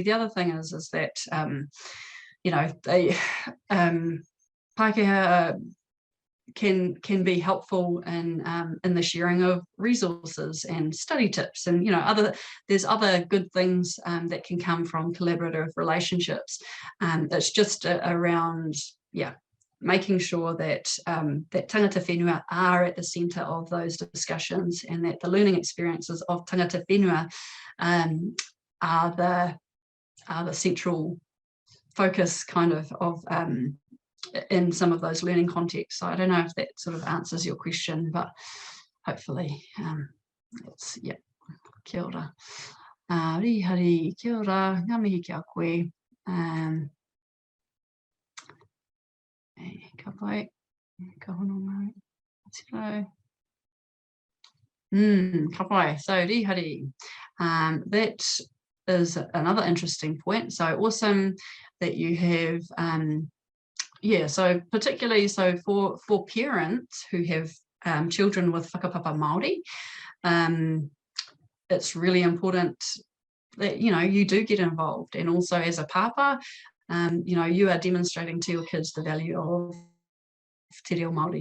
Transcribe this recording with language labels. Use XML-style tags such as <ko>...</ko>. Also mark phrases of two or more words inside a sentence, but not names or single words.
<en>The other thing is that you know, they Pākehā can be helpful in the sharing of resources and study tips, and you know, there's other good things that can come from collaborative relationships. It's just around, yeah, making sure that that</en> <mi>tangata whenua</mi> <en>are at the centre of those discussions, and that the learning experiences of</en> <mi>tangata whenua</mi> <en>are the central focus kind of in some of those learning contexts. So I don't know if that sort of answers your question, but hopefully it's, yeah,</en> <mi>kia ora. Rihari, kia ora, ngā mihi ki a koe. Ka pai, ka hono mai, ka pai, so rihari.</mi> <en>That is another interesting point. So awesome that you have yeah, so particularly so for parents who have children with</en> <mi>whakapapa Māori,</mi> <en>it's really important that, you know, you do get involved, and also as a papa, you know, you are demonstrating to your kids the value of</en> <mi>Te Reo Māori.</mi>